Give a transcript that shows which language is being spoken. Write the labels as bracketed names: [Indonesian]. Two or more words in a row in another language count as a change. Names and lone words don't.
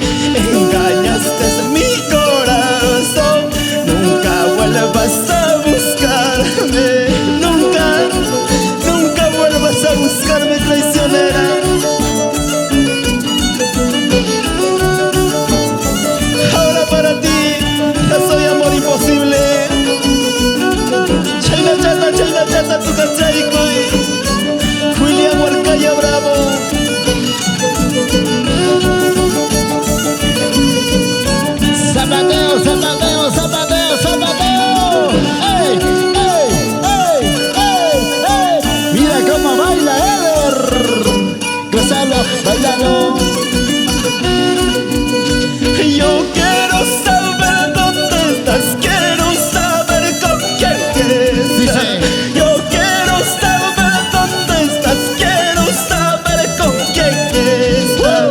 [Spanish] Engañaste en mi corazón, nunca vuelvas a buscarme. Nunca, nunca vuelvas a buscarme, traicionera. Ahora para ti, yo soy amor imposible. [Quechua] Chayna chata, tu cachaicoy. [Spanish] William Huarcaya Bravo. Zapateo, zapateo, zapateo, zapateo. ¡Ey, ey, ey, ey, ey! Mira cómo baila Eder. Gózalo, bailalo. Yo quiero saber dónde estás, quiero saber con quién estás. Dice. Yo quiero saber dónde estás, quiero saber con quién estás.